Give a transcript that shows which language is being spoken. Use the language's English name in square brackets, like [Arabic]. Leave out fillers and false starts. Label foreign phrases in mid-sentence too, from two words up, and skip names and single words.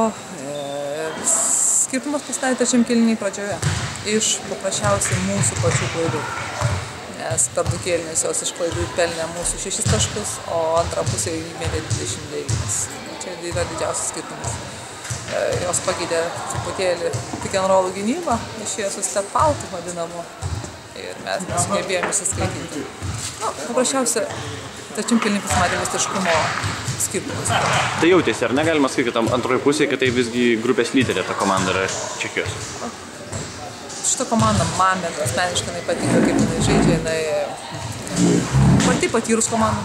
[Lithuanian] Skirtumas pasidarė trečiam kėliniai pradžioje. Iš paprasčiausiai mūsų pačių klaidų. Nes per du kėlinius jos iš klaidų pelnė mūsų 6 taškus, o antrą pusę įmėtė 29. Čia yra didžiausias skirtumas. Jos pakeitė truputėlį [English] pick and roll [Lithuanian] gynybą, išėjo su [English] step out [Lithuanian] vadinamu ir mes nesugebėjome įsiskaityti. Paprasčiausia, trečiam kėliny pasimatė meistriškumo skirtumas. Tai jautėsi, ar negalima sakyti, kad antroje pusėje, kad tai visgi grupės lyderė ta komanda yra Čekijos? Šita komanda man bent asmeniškai patinka, kaip jinai žaidžia, jinai pati patyrus komanda.